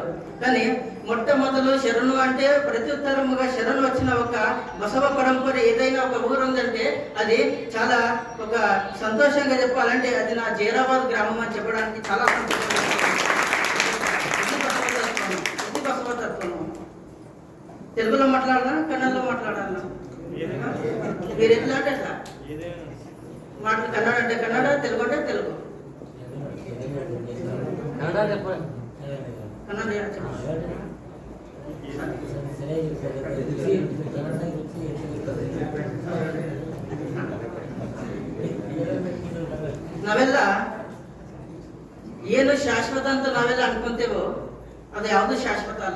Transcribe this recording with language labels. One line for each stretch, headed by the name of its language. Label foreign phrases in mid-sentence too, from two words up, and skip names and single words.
Telugu: కానీ మొట్టమొదలు శరణు అంటే ప్రత్యుత్తరముగా శరణు వచ్చిన ఒక బసవ పరంపర ఏదైనా ఒక ఊరు ఉందంటే అది చాలా ఒక సంతోషంగా చెప్పాలంటే అది నా జైరాబాద్ గ్రామం అని చెప్పడానికి చాలా సంతోషంగా. ఇది బసవతత్వము. తెలుగులో మాట్లాడాలా, కన్నడలో మాట్లాడాలా? మీరు ఎట్లా అంటే అట్లా కన్నడ అంటే కన్నడ, తెలుగు అంటే తెలుగు.
Kannada: ನಾವೆಲ್ಲ ಏನು ಶಾಶ್ವತ ಅಂತ ನಾವೆಲ್ಲ ಅನ್ಕೊಂತೇವೋ ಅದು ಯಾವುದು ಶಾಶ್ವತ ಅಲ್ಲ.